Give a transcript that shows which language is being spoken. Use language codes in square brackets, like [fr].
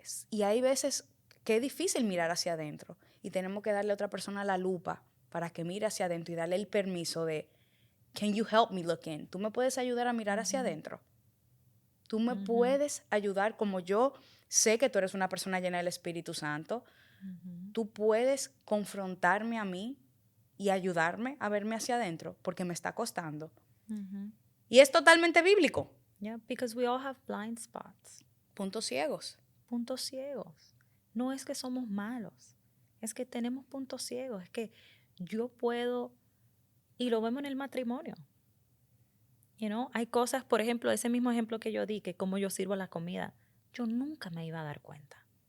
[es] Y hay veces que es difícil mirar hacia adentro y tenemos que darle a otra persona la lupa para que mire hacia adentro y darle el permiso de, [en] can you help me look in? [es] ¿Tú me puedes ayudar a mirar hacia Ujú, adentro? ¿Tú me ujú, puedes ayudar como yo sé que tú eres una persona llena del Espíritu Santo? ujú, ¿Tú puedes confrontarme a mí y ayudarme a verme hacia adentro? Porque me está costando. ujú. Y es totalmente bíblico. [en] Yeah, because we all have blind spots, [es] Puntos ciegos. puntos ciegos. No es que somos malos, es que tenemos puntos ciegos, es que yo puedo, y lo vemos en el matrimonio. Hay cosas, por ejemplo, ese mismo ejemplo que yo di, que como yo sirvo la comida, yo nunca me iba a dar cuenta.